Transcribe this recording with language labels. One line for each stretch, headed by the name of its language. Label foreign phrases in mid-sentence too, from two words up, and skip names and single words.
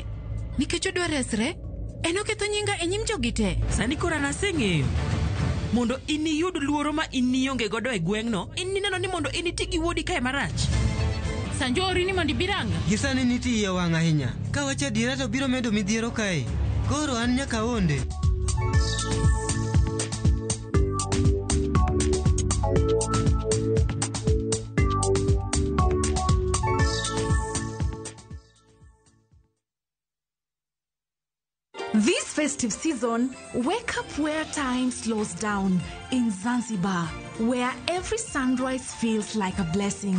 Luo (Kenya and Tanzania): Nikech odwa resre, en oketho nyinga e nyim jogi te. Sani kora naseng'eyo. Mondo iniyud luoro ma inionge godo e gweng'no, ineno ni mondo initi gi wuodi kae marach. Sanjo ori ni mondi biranga. Gisani niti iye wang' ahinya. Ka wacha adiera to biro medo midhiero kae. Koro an nyaka onde.
English: This festive season, wake up where time slows down in Zanzibar, where every sunrise feels like a blessing.